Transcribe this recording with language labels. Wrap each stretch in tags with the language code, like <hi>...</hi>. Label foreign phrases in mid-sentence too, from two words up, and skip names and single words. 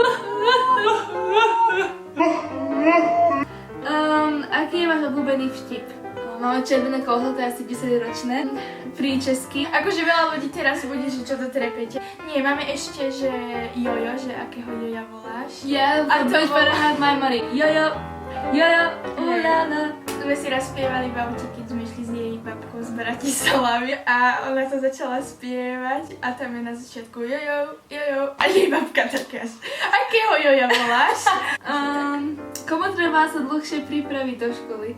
<sk>Aký je váš obľúbený vtip? Máme červené kouzlo, to je asi 10-ročné. Príčesky. Akože veľa ľudí teraz bude, že čo to trepete. Nie, máme ešte, že jojo, že akého joja voláš.</sk> <en>Yeah,</en> <sk>A a to to bolo-</sk> <en>better have my money. Jojo, jojo, ulala.</en> <sk>Sme si raz spievali v aute, keď sme išli s jej babkou z Bratislavy a ona to začala spievať a tam je na začiatku jojo, jojo a jej babka taká, akého joja voláš? Komu treba sa dlhšie pripraviť do školy?</sk>